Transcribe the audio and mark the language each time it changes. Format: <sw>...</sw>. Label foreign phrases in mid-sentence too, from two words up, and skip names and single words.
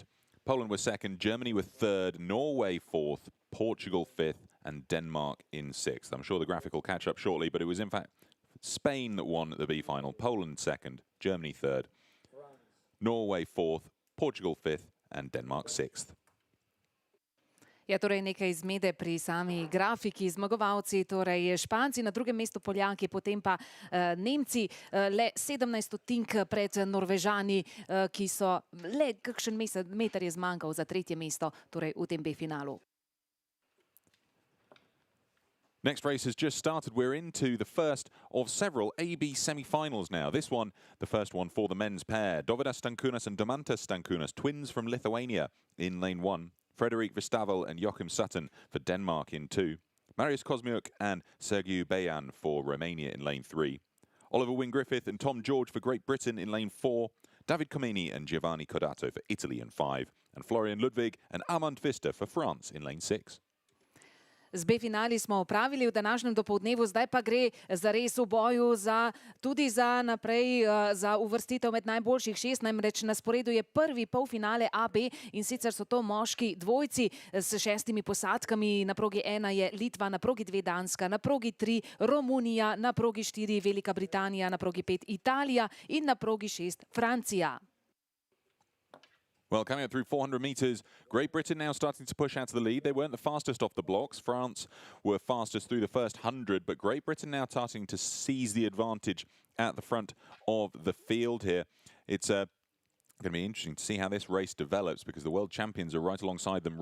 <en>Poland were second, Germany were third, Norway fourth, Portugal fifth, and Denmark in sixth. I'm sure the graphic will catch up shortly, but it was in fact Spain that won the B final, Poland second, Germany third, Norway fourth, Portugal fifth, and Denmark sixth.</en> <sl>Ja, torej nekaj zmede pri sami grafiki. Zmagovalci, torej Španci, na drugem mestu Poljaki, potem pa Nemci, le 17 stotink pred Norvežani, ki so le kakšen meter je zmanjkal za tretje mesto, torej v tem B-finalu.</sl> <en>Next race has just started. We're into the first of several AB semi-finals now. This one, the first one for the men's pair. Dovydas Stankunas and Domantas Stankunas, twins from Lithuania in lane one. Frederik Vistavel and Joachim Sutton for Denmark in two. Marius Kosmiuk and Sergiu Bejan for Romania in lane three. Oliver Wynne-Griffith and Tom George for Great Britain in lane four. David Comini and Giovanni Codato for Italy in five. And Florian Ludwig and Armand Vista for France in lane six.</en> <sl>Z B-finali smo opravili v današnjem dopoldnevu, zdaj pa gre zares v boju tudi za naprej, za uvrstitev med najboljših šest. Namreč na sporedu je prvi polfinale AB in sicer so to moški dvojci s 6 posadkami. Na progi 1 je Litva, na progi 2 Danska, na progi 3 Romunija, na progi 4 Velika Britanija, na progi 5 Italija in na progi 6 Francija.</sl> <en>Well, coming up through 400 metres, Great Britain now starting to push out to the lead. They weren't the fastest off the blocks. France were fastest through the first 100, but Great Britain now starting to seize the advantage at the front of the field here. It's going to be interesting to see how this race develops because the world champions are right alongside them.</en>